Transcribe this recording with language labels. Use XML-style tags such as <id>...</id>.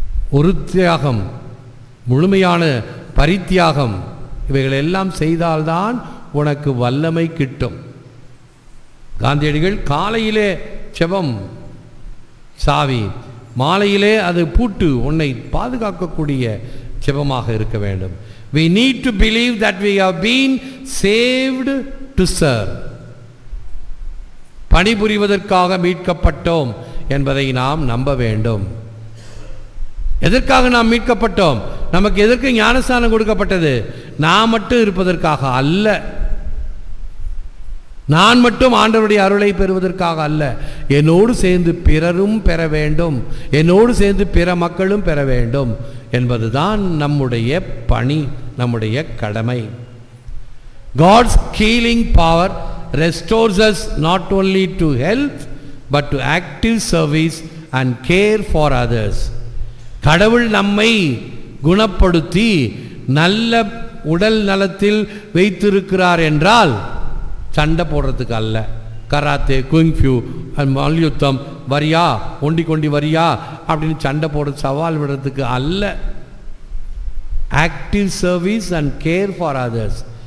<ta>ஒரு தியாகம், முழுமையான பரித்தியாகம், இவைகள் எல்லாம் செய்தால்தான் உனக்கு வல்லமை கிட்டும். காந்தியடிகள் காலையிலே ஜெபம் சாவி, மாலையிலே அது பூட்டு, உன்னை பாதுகாக்கக்கூடிய ஜெபமாக இருக்க வேண்டும்.</ta> <en>We need to believe that we have been saved to serve.</en> <ta>பணிபுரிவதற்காக மீட்கப்பட்டோம் என்பதை நாம் நம்ப வேண்டும். எதற்காக நாம் மீட்கப்பட்டோம்? நமக்கு எதற்கு ஞானஸ்நானம் கொடுக்கப்பட்டது? நான் மட்டும் இருப்பதற்காக அல்ல, நான் மட்டும் ஆண்டவருடைய அருளை பெறுவதற்காக அல்ல, என்னோடு சேர்ந்து பிறரும் பெற வேண்டும், என்னோடு சேர்ந்து பிற மக்களும் பெற வேண்டும் என்பதுதான் நம்முடைய பணி, நம்முடைய கடமை.</ta> <en>God's healing power restores us not only to health but to active service and care for others.</en> <ta>கடவுள் நம்மை குணப்படுத்தி நல்ல உடல் நலத்தில் வைத்திருக்கிறார் என்றால் சண்டை போடுறதுக்கு அல்ல. கராத்தே, குங்ஃபியூ, மல்யுத்தம், வரியா ஒண்டி கொண்டி வரியா அப்படின்னு சண்டை போட சவால் விடுறதுக்கு அல்ல.</ta> <en>Active service and care for others.</en>